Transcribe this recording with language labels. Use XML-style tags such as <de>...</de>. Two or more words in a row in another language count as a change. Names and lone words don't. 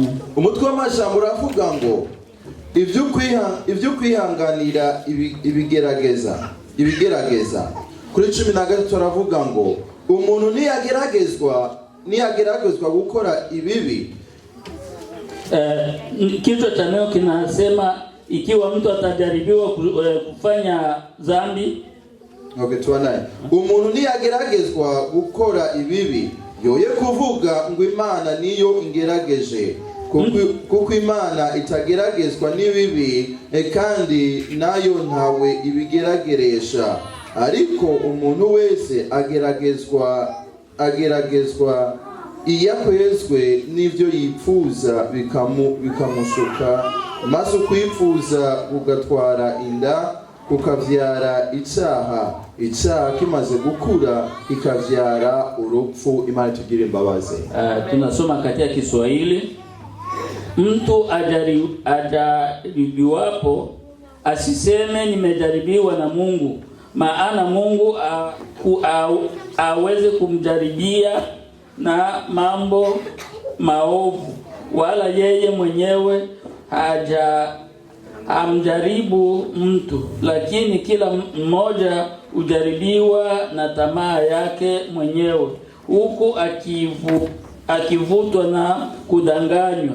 <rn>Umutwe w'amajambo uravuga ngo ibyo kwihanganira ibigerageza. Kuri 13 turavuga ngo umuntu niyageragezwa gukora ibibi.</rn> <sw>Kichwa cha neno kinasema ikiwa mtu atajaribiwa kufanya dhambi. Okay, tuanaye.</sw> <rn>Umuntu niyageragezwa gukora ibibi, yoye kuvuga ngo Imana niyo ingerageje, kuko Imana itageragezwa n'ibibi, kandi nayo ntawe ibigerageresha. Ariko umuntu wese ageragezwa iyakwezwe n'ivyo yipfuza bikamushuka, maze kwipfuza kugatwara inda, kukavyara icyaha kimaze gukura ikavyara urupfu. Imana tugire imbabazi.</rn> <sw>Tunasoma katika Kiswahili. mtu ajaribiwapo asiseme nimejaribiwa na Mungu, maana Mungu aweze kumjaribia na mambo maovu, wala yeye mwenyewe hamjaribu mtu, lakini kila mmoja ujaribiwa na tamaa yake mwenyewe, huku akivutwa na kudanganywa.</sw>